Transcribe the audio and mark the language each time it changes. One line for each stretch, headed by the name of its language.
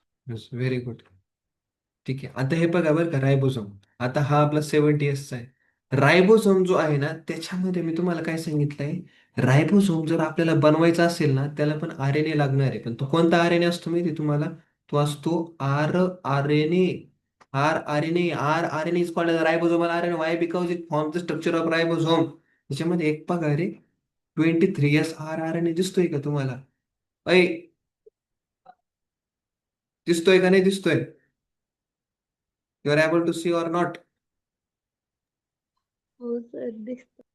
English: Very good.
Marathi: ठीक आहे, आता हे बघा बरं का, रायबोझोम. आता हा आपला 70S चा आहे. रायबोझोम जो आहे ना, त्याच्यामध्ये मी तुम्हाला काय सांगितलंय, रायबोझोम जर आपल्याला बनवायचा असेल ना, त्याला पण आरएनए लागणार आहे. पण तो कोणता आरएनए असतो माहिती आहे तुम्हाला? तो असतो R RNA.
English: R RNA is called ribosomal RNA. Why? Because it form the structure of ribosome.
Marathi: त्याच्यामध्ये एक बघा रे, 23S आर आरएनए दिसतोय का तुम्हाला? ऐ, दिसतोय का नाही दिसतोय?
English: You are able to see or not?
Marathi: हो सर, दिसत.